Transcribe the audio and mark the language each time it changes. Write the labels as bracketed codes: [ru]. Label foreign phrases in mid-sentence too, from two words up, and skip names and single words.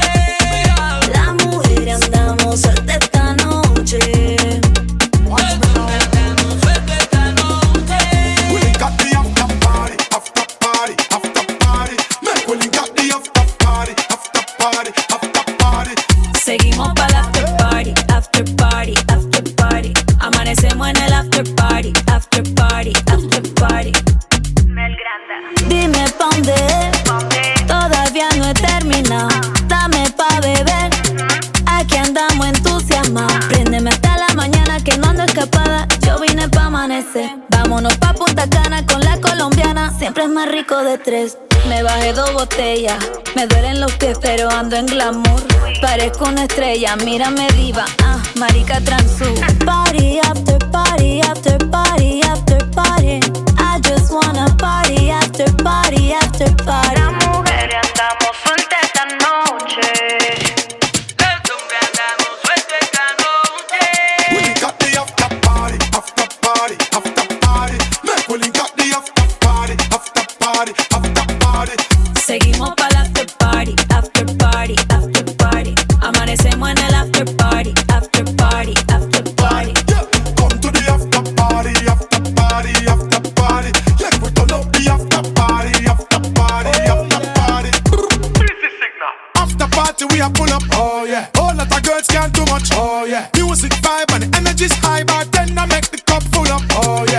[es] La mujer andamos suelta esta noche. Seguimos para el [en] after party, after party, after party. [es] Amanecemos en el [en] after party, after party, after party. MEL GRANDA. [es] Dime pa' dónde es, todavía no he terminado. Dame pa' beber, aquí andamos entusiasmados. Préndeme hasta la mañana que no ando escapada. Yo vine pa' amanecer. Vámonos pa' Punta Cana con la colombiana. Siempre es más rico de tres. Me bajé 2 botellas, me duelen los pies pero ando en glamour. Parezco una estrella, mírame diva, marica transú. [en] Party after party, after party, after party. I just wanna party after party, after party. [es] La mujer andamos suelta esta noche. El Zumba andamos suelta esta noche. [en] We got the after party, after party, after party. Make we got the after party, after party, after party. [es] Seguimos para el [en] after party, after party, after party. [es] Amanecemos en el [en] after party, after party, after party. Yeah, come to the after party, after party, after party. Let we turn up the after party, after party, after party. After party we are pull up, oh yeah. All that the girls can't do much, oh yeah. Music vibe and the energy's high, but then I make the cup full up, oh yeah.